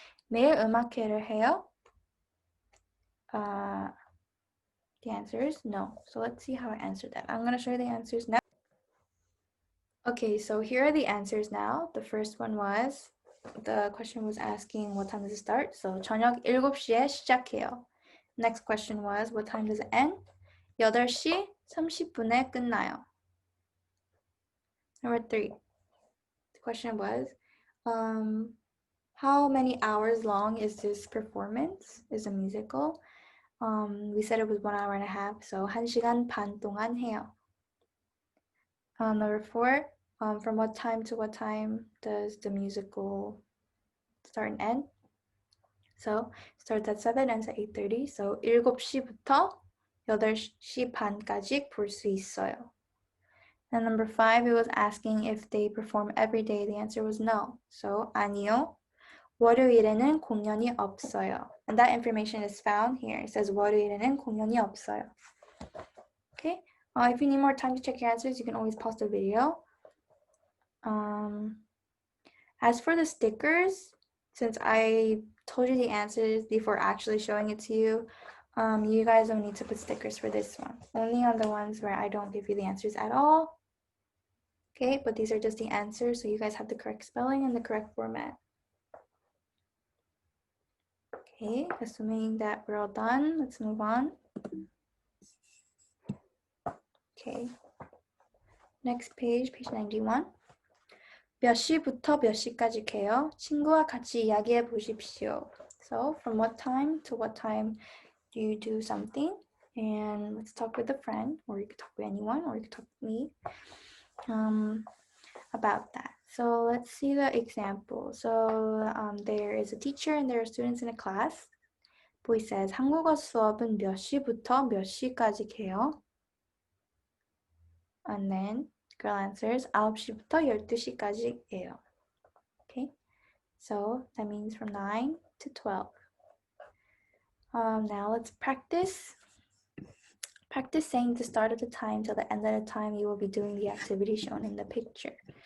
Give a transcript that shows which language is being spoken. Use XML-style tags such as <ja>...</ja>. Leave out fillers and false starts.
<ko>매일 음악회를 해요?</ko> <en>The answer is no. So let's see how I answer that. I'm going to show you the answers now. Okay, so here are the answers now. The first one was, the question was asking what time does it start?</en> <ko>So 저녁 7시에 시작해요.</ko> <en>Next question was what time does it end?</en> <ko>8시 30분에 끝나요.</ko> <en>Number 3. The question was how many hours long is this performance? Is a musical? We said it was 1 hour and a half, so</en> <ko>1시간 반 동안 해요.</ko> <en>Number 4, from what time to what time does the musical start and end? So starts at 7, ends at 8:30.</en> <ko>So 7시부터 8시 반까지 볼 수 있어요.</ko> <en>And number 5, it was asking if they perform every day. The answer was no. So 아니요.</en> <ko>월요일에는 공연이 없어요.</ko> <en>And that information is found here. It says</en> <ko>월요일에는 공연이 없어요.</ko> <en>Okay. If you need more time to check your answers, you can always pause the video. As for the stickers, since I told you the answers before actually showing it to you, you guys don't need to put stickers for this one. Only on the ones where I don't give you the answers at all. Okay, but these are just the answers, so you guys have the correct spelling and the correct format. Okay, assuming that we're all done, let's move on. Okay, next page, page 91.</en> <ko>몇 시부터 몇 시까지 해요? 친구와 같이 이야기해 보십시오.</ko> <en>So, from what time to what time do you do something? And let's talk with a friend, or you could talk with anyone, or you could talk with me about that. So, let's see the example. So, there is a teacher and there are students in a class. Boy says,</en> <ko>한국어 수업은 몇 시부터 몇 시까지 해요?</ko> <en>And then girl answers,</en> <ko>9시부터 12시까지 해요.</ko> <en>Okay, so that means from 9 to 12. Now let's practice. Practice saying the start of the time till the end of the time you will be doing the activity shown in the picture.</en>